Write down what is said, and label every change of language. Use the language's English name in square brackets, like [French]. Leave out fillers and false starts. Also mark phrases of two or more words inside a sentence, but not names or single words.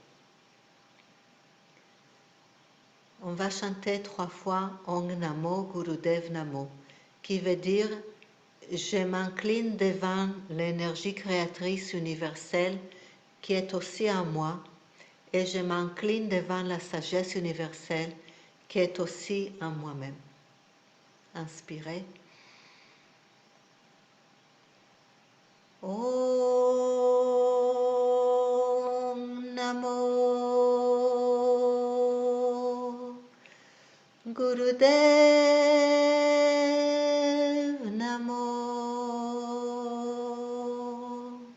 [French] On va chanter 3 fois [Sanskrit] Om Namo Gurudev Namo, [French] qui veut dire je m'incline devant l'énergie créatrice universelle qui est aussi en moi et je m'incline devant la sagesse universelle qui est aussi en moi-même. Inspirez. [Sanskrit] Om Namo Gurudev Namo.